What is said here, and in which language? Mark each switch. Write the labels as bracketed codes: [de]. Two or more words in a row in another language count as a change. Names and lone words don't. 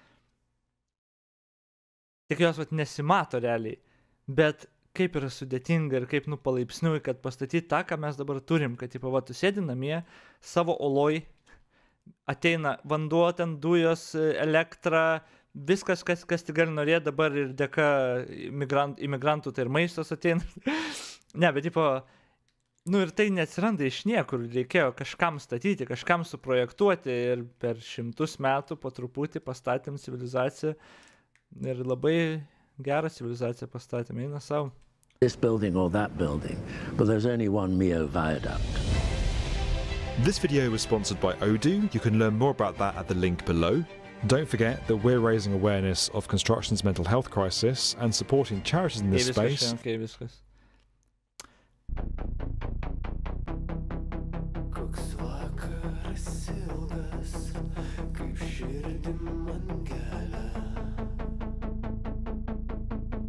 [lt] Tik jos nesimato realiai, bet kaip yra sudėtinga ir kaip palaipsniui, kad pastatyti tą, ką mes dabar turim, kad tu sėdi namie, savo oloj, ateina vanduo, ten dujos, elektra, viskas, kas tik gali norėti, dabar ir dėka imigrantų, tai ir maistas ateina. Ne, bet ir tai neatsiranda iš niekur, reikėjo kažkam statyti, kažkam suprojektuoti ir per 100 metų po truputį pastatėm civilizaciją. Ir labai gerą civilizaciją pastatėme, eina savo. [en] This building or that building, but there's only one Mijo viaduct. This video was sponsored by Odoo. You can learn more about that at the link below. Don't forget that we're raising awareness of construction's mental health crisis and supporting charities in this space. [lt] Okay, viskas. Koks vakaras ilgas, kaip širdim man kelia.